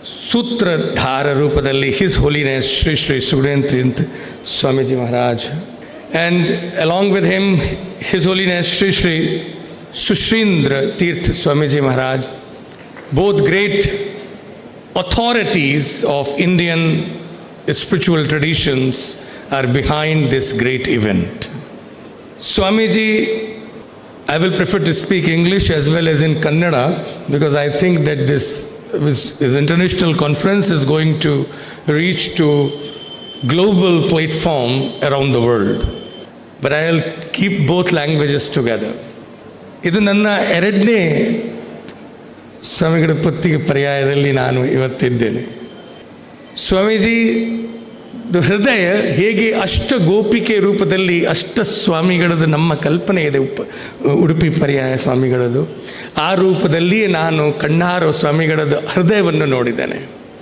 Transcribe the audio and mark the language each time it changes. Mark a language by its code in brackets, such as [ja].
[kn] ಸೂತ್ರಧಾರ ರೂಪದಲ್ಲಿ [en] His holiness Shri Shri Sugadendra Tirtha Swamiji Maharaj and along with him his holiness Shri Shri Sushrindra Tirth Swamiji Maharaj, both great authorities of Indian spiritual traditions, are behind this great event. Swamiji, I will prefer to speak English as well as in Kannada because I think that this international conference is going to reach to global platform around the world. But I will keep both languages together. [kn] ಇದು ನನ್ನ ಎರಡನೇ ಸ್ವಾಮಿಗಳ ಪತ್ತಿಗೆ ಪರ್ಯಾಯದಲ್ಲಿ ನಾನು ಇವತ್ತಿದ್ದೇನೆ. ಸ್ವಾಮೀಜಿ ಹೃದಯ ಹೇಗೆ ಅಷ್ಟ ಗೋಪಿಕೆ ರೂಪದಲ್ಲಿ ಅಷ್ಟ ಸ್ವಾಮಿಗಳದ್ದು ನಮ್ಮ ಕಲ್ಪನೆ ಇದೆ, ಉಡುಪಿ ಪರ್ಯಾಯ ಸ್ವಾಮಿಗಳದ್ದು ಆ ರೂಪದಲ್ಲಿ ನಾನು ಕಣ್ಣಾರೋ ಸ್ವಾಮಿಗಳದ್ದು ಹೃದಯವನ್ನು ನೋಡಿದ್ದೇನೆ.